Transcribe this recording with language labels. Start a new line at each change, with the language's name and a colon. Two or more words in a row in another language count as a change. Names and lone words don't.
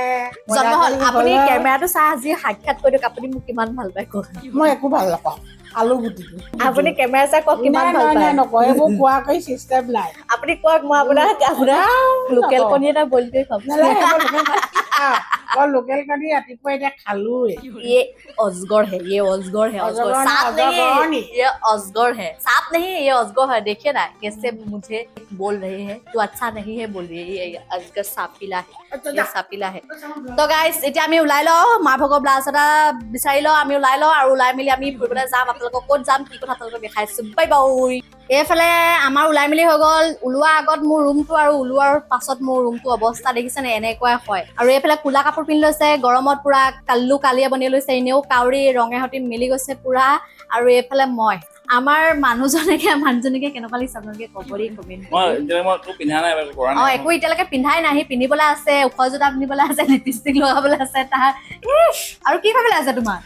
Assamese: জন্ম হ'ল আপুনি কেমেৰাটো চাই আজি সাক্ষাৎ কৰি দিয়ক আপুনি মোক কিমান ভাল পায় কওক মই একো ভাল নাপাওঁ আলু গুটিটো আপুনি কেমেৰা চাই কওক কিমান ভাল পায় নকয় এইবোৰ কোৱা কৰি চিষ্টেম নাই আপুনি কওক মই আপোনাৰ লোকেল কণী এটা বইল কৰি খাম মই লোকেল কণী ৰাতিপুৱা এতিয়া খালোৱে
Hindi: ये अजगर है ये अजगर है अजगर सांप नहीं ये अजगर है सांप नहीं ये अजगर है देखिए ना कैसे मुझे बोल रहे हैं तो अच्छा नहीं है बोल रही है ये अजगर सापिला है ये सापिला है तो गाइस
Assamese: এতিয়া আমি ওলাই লও মা ভগৰ ব্লাউজ এটা বিচাৰি লও আমি ওলাই লও আৰু ওলাই মিলি আমি ফুৰিবলৈ যাম আপোনালোকক ক'ত যাম কি কথা আপোনালোকক দেখাইছো বাই বাই এইফালে আমাৰ ওলাই মিলি হৈ গ'ল ওলোৱা আগত মোৰ ৰুমটো আৰু ওলোৱাৰ পাছত মোৰ ৰুমটো অৱস্থা দেখিছে নে এনেকুৱাই হয় আৰু এইফালে কোলা কাপোৰ পিন্ধি লৈছে গৰমত পুৰা কালিয়া বনি লৈছে এনেও কাউৰী ৰঙে সতি মিলি গৈছে পুৰা আৰু এইফালে মই আমাৰ মানুহজনীকে কেনেকুৱা লাগিছে আপোনালোকে কবৰি কমেণ্ট একো এতিয়ালৈকে পিন্ধাই নাই পিন্ধিবলৈ আছে ওখ জোতা পিন্ধিবলৈ আছে লিপষ্টিক লগাবলৈ আছে তাৰ আৰু কি ভাবিলে আছে তোমাৰ